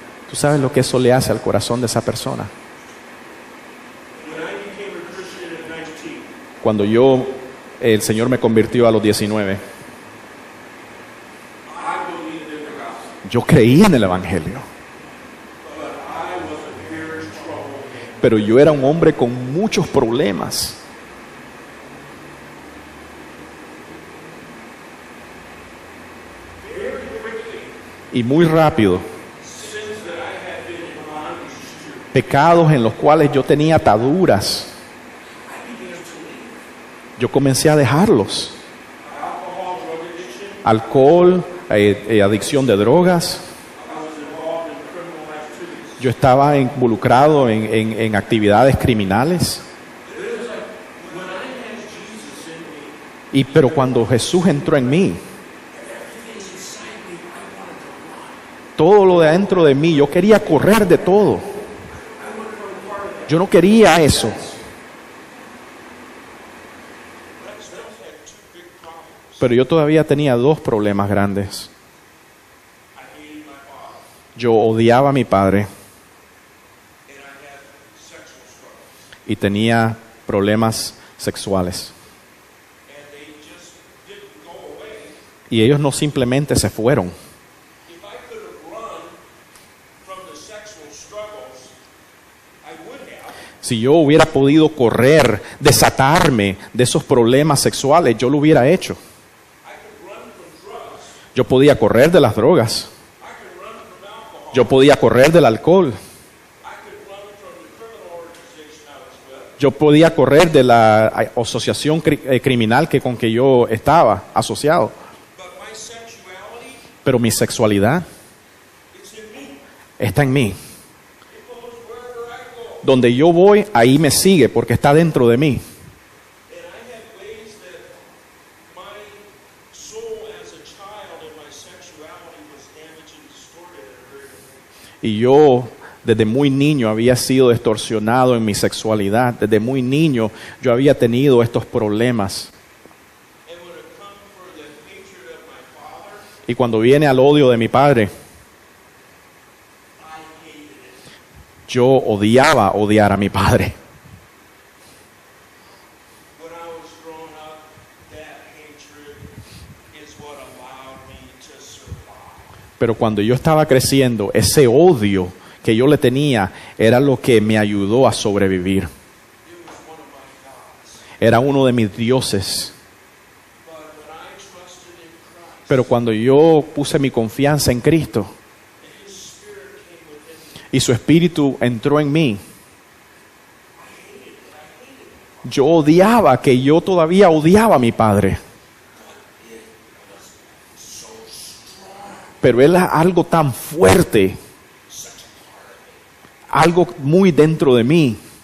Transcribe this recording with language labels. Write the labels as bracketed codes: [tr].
[es] ¿Tú sabes lo que eso le hace al corazón de esa persona? [en] When I became a Christian at 19, [es] Cuando el Señor me convirtió a los 19, [en] I believed in the gospel, [es] yo creí en el Evangelio. [en] but I was a very troubled man. [es] Pero yo era un hombre con muchos problemas. [en] Very quickly, [es] Y muy rápido, [en] sins that I had been in bondage to, [es] pecados en los cuales yo tenía ataduras, [en] I began to leave. [es] yo comencé a dejarlos. [en] Alcohol, drug addiction, [es] Alcohol, adicción de drogas. [en] I was involved in criminal activities. [es] Yo estaba involucrado en actividades criminales. [en] It was like when I had Jesus in me, [es] Pero cuando Jesús entró en mí, [en] everything inside me, I wanted to run. [es] todo lo de adentro de mí, yo quería correr de todo. [en] I wanted to be part of it. [es] Yo no quería eso. [en] Rex had two big problems. [es] Pero yo todavía tenía dos problemas grandes. [en] I hated my father, [es] Yo odiaba a mi padre [en] and I had sexual struggles. [es] y tenía problemas sexuales. [en] And they just didn't go away. [es] Y ellos no simplemente se fueron. [en] If I could have run from the sexual struggles, I would have. [es] Si yo hubiera podido correr, desatarme de esos problemas sexuales, yo lo hubiera hecho. [en] I could run from drugs. [es] Yo podía correr de las drogas. [en] I could run from alcohol. [es] Yo podía correr del alcohol. [en] I could run from the criminal organization I was with. [es] Yo podía correr de la asociación criminal con que yo estaba asociado. [en] But my sexuality, [es] Pero mi sexualidad [en] it's in me. [es] está en mí. [en] It goes wherever I go. [es] Donde yo voy, ahí me sigue porque está dentro de mí. [en] And I had ways that my soul as a child and my sexuality was damaged and distorted at a very young age. [es] Y yo desde muy niño había sido distorsionado en mi sexualidad. Desde muy niño yo había tenido estos problemas. [en] And when it come for the hatred of my father, [es] Y cuando viene al odio de mi padre, [en] I hated it. [es] yo odiaba odiar a mi padre. [en] When I was growing up, that hatred is what allowed me to survive. [es] Pero cuando yo estaba creciendo, ese odio que yo le tenía era lo que me ayudó a sobrevivir. [en] It was one of my gods. [es] Era uno de mis dioses. [en] But when I trusted in Christ, [es] Pero cuando yo puse mi confianza en Cristo [en] and His Spirit came within me, [es] y su espíritu entró en mí, yo odiaba que yo todavía odiaba a mi padre. Pero él es algo tan fuerte, algo muy dentro de mí.